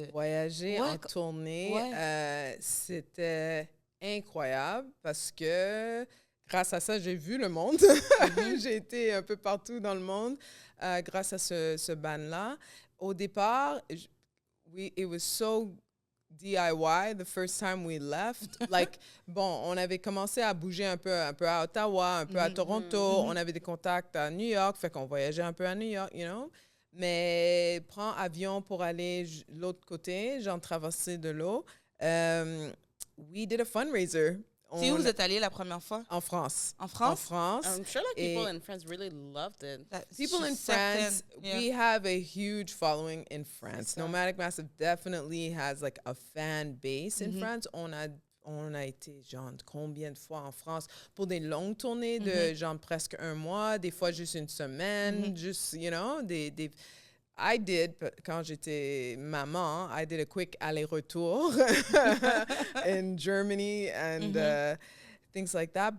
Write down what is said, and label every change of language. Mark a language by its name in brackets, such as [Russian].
[French] Voyager en tournée, c'était incroyable, parce que grâce à ça, j'ai vu le monde. J'ai été un peu partout dans le monde grâce à ce band-là. Au départ, [English] it was so DIY the first time we left. [French] Like, bon, on avait commencé à bouger un peu à Ottawa, un peu à Toronto. On avait des contacts à New York, fait qu'on voyageait un peu à New York, [English] you know. [French] Mais prends avion pour aller l'autre côté, genre traverser de l'eau. [English] We did a fundraiser. [French] C'est où vous êtes allé la première fois? En France. En France? En France. [English] I'm sure like people in France really loved it. People in France, we have a huge following in France. Nomadic Massive definitely has like a fan base in France. [French] On a été genre combien de fois en France pour des longues tournées de genre presque un mois, des fois juste une semaine, juste, you know, [English] I did, quand j'étais maman, I did a quick aller-retour in Germany and things like that.